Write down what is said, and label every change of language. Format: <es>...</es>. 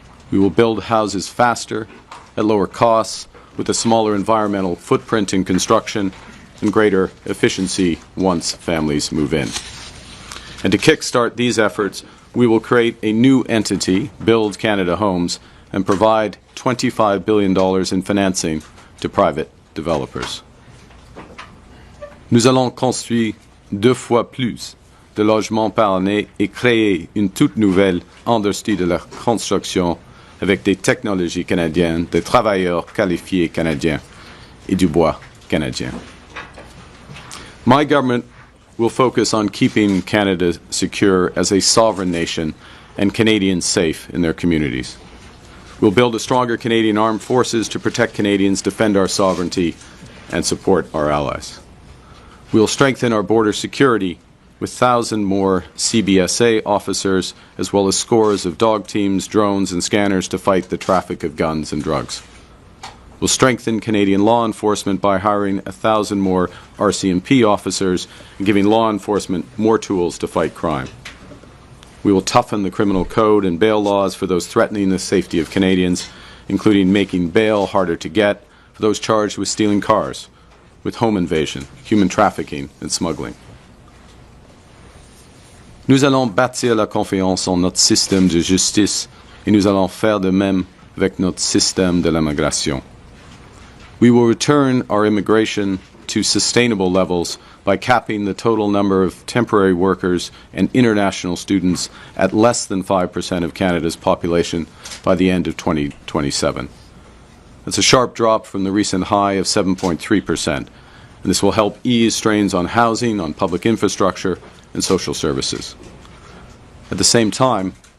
<en>We will build houses faster, at lower costs, with a smaller environmental footprint in construction and greater efficiency once families move in. And to kickstart these efforts, we will create a new entity, Build Canada Homes, and provide $25 billion in financing to private developers.</en> <fr>Nous allons construire 2 fois plus de logements par année et créer une toute nouvelle industrie de la construction avec des technologies canadiennes, des travailleurs qualifiés canadiens et du bois canadien.</fr> <en>My government will focus on keeping Canada secure as a sovereign nation and Canadians safe in their communities. We'll build a stronger Canadian armed forces to protect Canadians, defend our sovereignty, and support our allies. We'll strengthen our border security with 1,000 more CBSA officers, as well as scores of dog teams, drones, and scanners to fight the traffic of guns and drugs. We'll strengthen Canadian law enforcement by hiring 1,000 more RCMP officers and giving law enforcement more tools to fight crime. We will toughen the criminal code and bail laws for those threatening the safety of Canadians, including making bail harder to get for those charged with stealing cars, with home invasion, human trafficking, and smuggling.</en> <fr>Nous allons bâtir la confiance en notre système de justice et nous allons faire de même avec notre système de l'immigration.</fr> <en>We will return our immigration to sustainable levels by capping the total number of temporary workers and international students at less than 5% of Canada's population by the end of 2027. That's a sharp drop from the recent high of 7.3%, and this will help ease strains on housing, on public infrastructure, and social services. At the same time,</en>